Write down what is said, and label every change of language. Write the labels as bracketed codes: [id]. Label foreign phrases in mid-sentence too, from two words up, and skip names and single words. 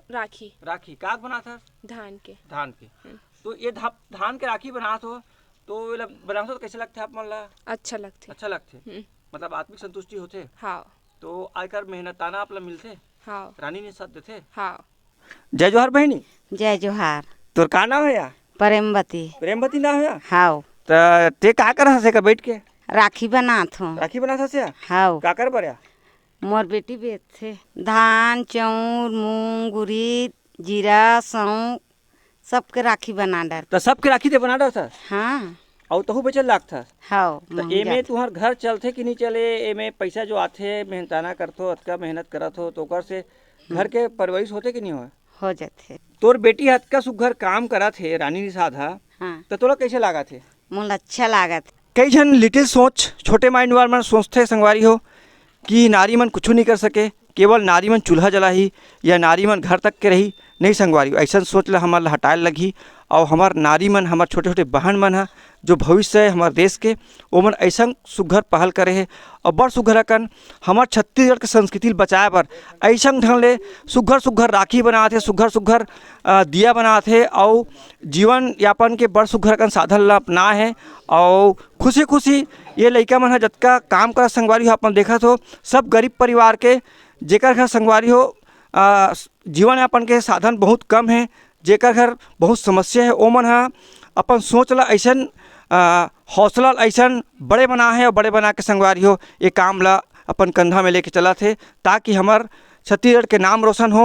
[hne] राखी। राखी का बनाता? धान के। धान के। तो ये धान के राखी बनात हो तो ये बनाते तो कैसे लगते आप मन ला? अच्छा लगते। अच्छा लगते मतलब आत्मिक संतुष्टि होते? हाँ। तो आयकर मेहनताना आप ला मिलते? हाँ। रानी निषाद देते? हाँ। जय जोहार बहनी। जय जोहार। तोर का नाम है या? प्रेमवती। प्रेमवती नाम है? हाउ। तो ते का कर हसे का बैठ के? राखी बनात हूँ। राखी बनात हसे? हाउ। का कर बरिया? मोर बेटी बेच थे धान चाउर मूंग उड़ीद जीरा सौंफ सबके राखी बना डर। तो सबके राखी ते बना डर था? हाँ। और तहु बेचल लागथा? हाउ। तो एमे तुहर घर चलथे कि नहीं चले? एमे पैसा जो आथे मेहनताना करथो, अतका मेहनत करत हो तो ओकर से घर के परवरिश होते कि नहीं हो जाते। तोर बेटी हतका सुघर काम करत है रानी निषाद हा। हाँ। तो तोला कैसे लागा थे? मोला अच्छा लागत। कई जन लिटिल सोच छोटे माइंड वाले मन सोचते संगवारी हो कि नारी मन कुछ नहीं कर सके, केवल नारी मन चूल्हा जला ही या नारी मन घर तक के रही, नहीं संगवारी ऐसा सोच ला हमारे हटाए लगी। और हमार नारी मन, हमार छोटे छोटे बहन मन है जो भविष्य है हमारे देश के, वो मन ऐसा सुघर पहल करे है और बड़ सुघर अकन हमार छत्तीसगढ़ के संस्कृति बचाए बर ऐसा ढंग ले सुघर सुघर राखी बनाते, सुघर सुघर दिया बनाते और जीवन यापन के बड़ सुघर अकन साधन ला अपना है। और खुशी खुशी ये लड़का मन है जतका काम कर संगवारी हो अपन देखा हो, सब गरीब परिवार के जेकर घर संगवारी हो जीवन यापन के साधन बहुत कम है, जेकर घर बहुत समस्या है, ओ मन है अपन सोच ला ऐसा हौसला ऐसा बड़े बना है और बड़े बना के संगवारी हो ये काम ला अपन कंधा में लेके चला थे ताकि हमार छत्तीसगढ़ के नाम रोशन हो।